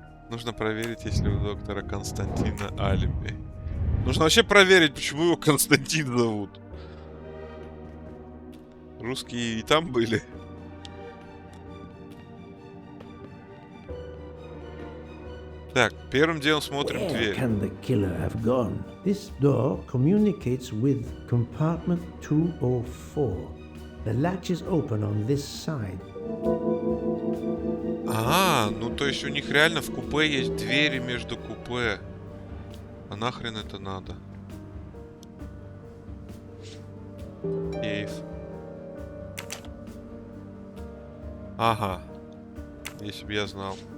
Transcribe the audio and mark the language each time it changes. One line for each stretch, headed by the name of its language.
Russian: Нужно проверить, есть ли у доктора Константина алиби. Нужно вообще проверить, почему его Константин зовут. Русские и там были. Так, первым делом смотрим
English: Where
Russian: дверь.
English: can the killer have gone? This door communicates with compartment 204. The latch is open on this side.
Russian: А, ну то есть у них реально в купе есть двери между купе. А нахрен это надо? Сейф. Ага. Если бы я знал.